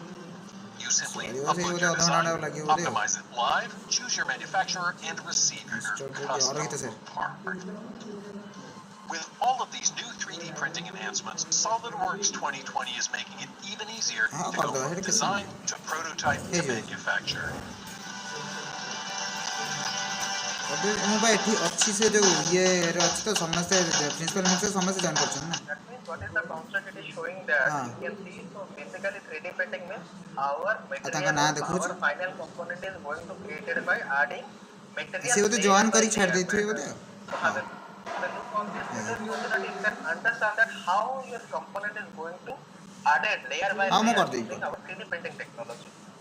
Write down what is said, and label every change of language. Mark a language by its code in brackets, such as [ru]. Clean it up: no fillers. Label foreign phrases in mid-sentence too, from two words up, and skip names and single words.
[en] You simply upload your design, optimize it live, choose your manufacturer, and receive your custom part. With all of these new 3D printing enhancements, SolidWorks 2020 is making it even easier to go from design to prototype to manufacture. [or] ଏବେ ମୁଁ ବା ଏଠି ଅଛି ସେ ଯୋଉ ଇଏରେ ଅଛି ତ ସମସ୍ତେ [en] principal minister [or] ସମସ୍ତେ ଜଏନ୍ କରୁଛନ୍ତି ନା। [en] That means what is the concept it is showing that [or] ହଁ [en] you can see. So basically 3D printing means our [or] ଆଉ ତାଙ୍କ [en] material, [or] ନାଁ ଦେଖାଉଛି। [en] our final component is going to created by adding [or] ସିଏ [en] material [or] ବୋଧେ [en] layer [or] ଜଏନ୍ [en] by [or] କରିକି ଛାଡ଼ି [en] layer. [or] ଦେଇଥିବେ ବୋଧେ ଆଉ। [en] So [or] ହଁ [en] have a look on this [or] ଆଜ୍ଞା [en] video so that you can understand that how your component is going to added layer by [or] ହଁ ମୁଁ [en] layer [or] କରିଦେବି [en] using our 3D printing technology.